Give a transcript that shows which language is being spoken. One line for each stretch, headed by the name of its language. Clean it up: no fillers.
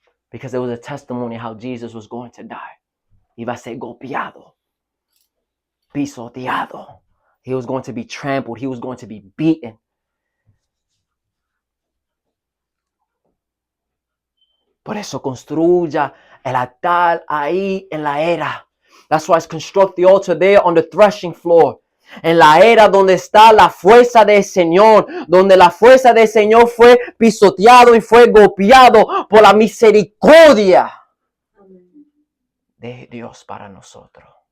English: Because there was a testimony how Jesus was going to die.
Spanish: Iba a ser golpeado, pisoteado.
English: He was going to be trampled. He was going to be beaten.
Spanish: Por eso construya el altar ahí en la era.
English: That's why it's construct the altar there on the threshing floor.
Spanish: En la era donde está la fuerza del Señor, donde la fuerza del Señor fue pisoteado y fue golpeado por la misericordia de Dios para nosotros.